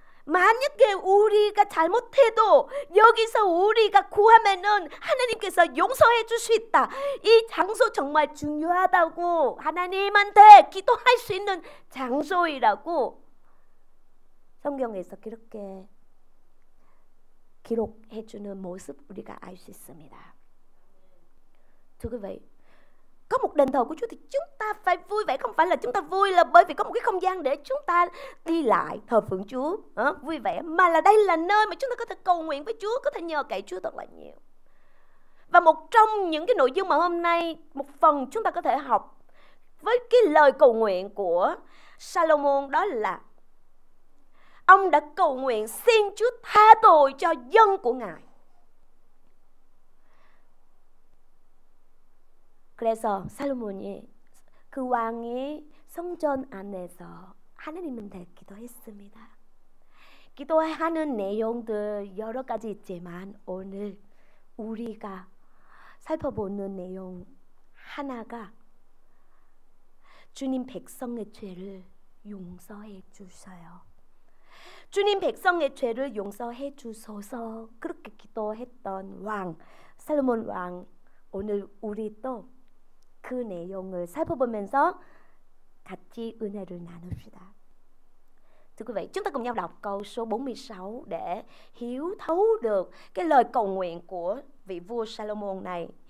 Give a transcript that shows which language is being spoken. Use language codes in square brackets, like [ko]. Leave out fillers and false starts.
[ko] 만약에 우리가 잘못해도 여기서 우리가 구하면은 하나님께서 용서해 줄 수 있다. 이 장소 정말 중요하다고, 하나님한테 기도할 수 있는 장소이라고 성경에서 그렇게 기록해 주는 모습 우리가 알 수 있습니다. [vi] Thưa quý vị, có một đền thờ của Chúa thì chúng ta phải vui vẻ. Không phải là chúng ta vui là bởi vì có một cái không gian để chúng ta đi lại thờ phượng Chúa vui vẻ, mà là đây là nơi mà chúng ta có thể cầu nguyện với Chúa, có thể nhờ cậy Chúa thật là nhiều. Và một trong những cái nội dung mà hôm nay một phần chúng ta có thể học với cái lời cầu nguyện của Salomon, đó là ông đã cầu nguyện xin Chúa tha tội cho dân của Ngài. [ko] 그래서 살로몬이 그 왕이 성전 안에서 하나님한테 기도했습니다. 기도하는 내용들 여러 가지 있지만 오늘 우리가 살펴보는 내용 하나가 주님 백성의 죄를 용서해 주셔요. 주님 백성의 죄를 용서해 주소서, 그렇게 기도했던 왕 살로몬 왕, 오늘 우리 또 그 내용을 살펴보면서 같이 은혜를 나눕시다. [vi] Thưa quý vị, chúng ta cùng nhau đọc câu số 46 để hiểu thấu được cái lời cầu nguyện của vị vua Salomon này.